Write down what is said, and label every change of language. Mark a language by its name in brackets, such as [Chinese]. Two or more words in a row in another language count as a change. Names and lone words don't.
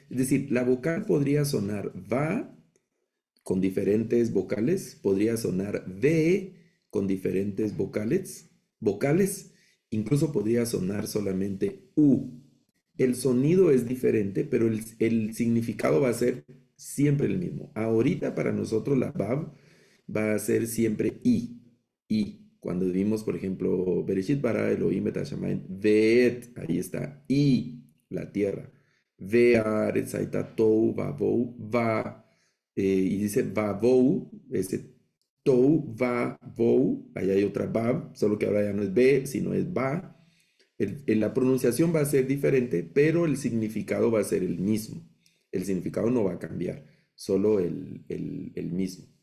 [Spanish] Es decir, la vocal podría sonar va con diferentes vocales, podría sonar ve con diferentes vocales, incluso podría sonar solamente u. El sonido es diferente, pero el significado va a ser siempre el mismo. Ahorita para nosotros la bab va a ser siempre i. I. Cuando vimos, por ejemplo, [Hebrew] בראשית ברא אלוהים את השמים, ואת, [Spanish] ahí está, i, la tierra. [Hebrew] והארץ היתה תוהו ובוהו, [Spanish] va, y dice vavou, ese [Hebrew] תוהו ובוהו, [Spanish] ahí hay otra bab, solo que ahora ya no es ve, sino es va. La pronunciación va a ser diferente, pero el significado va a ser el mismo. El significado no va a cambiar, solo el mismo.